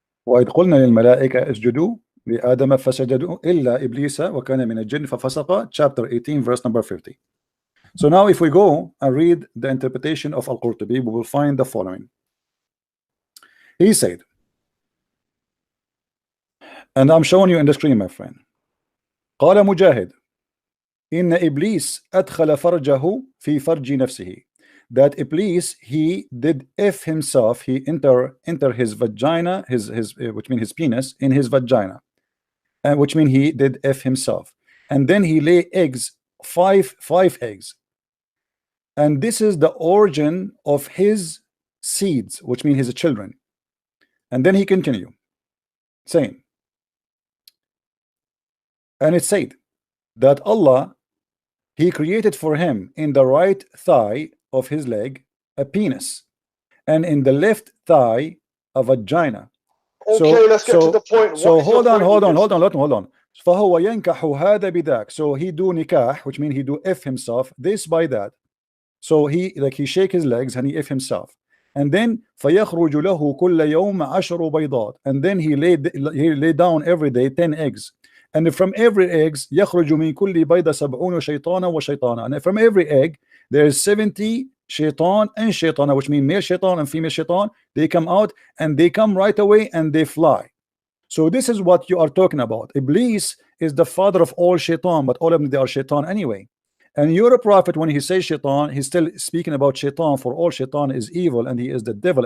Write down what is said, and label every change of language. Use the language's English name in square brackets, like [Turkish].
[Arabic] وَإِذْ قُلْنَا لِلْمَلَائِكَةِ اسْجُدُوا لِآدَمَ فَسَجَدُوا إِلَّا إِبْلِيسَ وَكَانَ مِنَ الْجِنِّ فَفَسَقَ, [English] chapter 18, verse number 50. So now if we go and read the interpretation of Al-Qurtubi, we will find the following. He said, and I'm showing you in the screen, my friend. [Arabic] قال مجاهد إن إبليس أدخل فرجه في فرج نفسه. [English] That Iblis, he did F himself, he enter his vagina, his which means his penis, in his vagina, and which means he did F himself, and then he lay eggs, five eggs, and this is the origin of his seeds, which means his children. And then he continued saying, and it said that Allah, He created for him in the right thigh of his leg a penis, and in the left thigh a vagina. Okay, let's get to the point. So hold on. [Arabic] فهو ينكح هذا بذاك. [English] So he do nikah, which means he do F himself, this by that. So he shake his legs and he F himself. And then [Arabic] فيخرج له كل يوم 10 بيضات. [English] And then he lay down every day 10 eggs. And from every eggs [Arabic] يخرج من كل بيضة 70 شيطانا وشيطانا. [English] And from every egg there is 70 shaitan and shaitana, which mean male shaitan and female shaitan. They come out and they come right away and they fly. So this is what you are talking about. Iblis is the father of all shaitan, but all of them, they are shaitan anyway. And your prophet, when he says shaitan, he's still speaking about shaitan, for all shaitan is evil and he is the devil.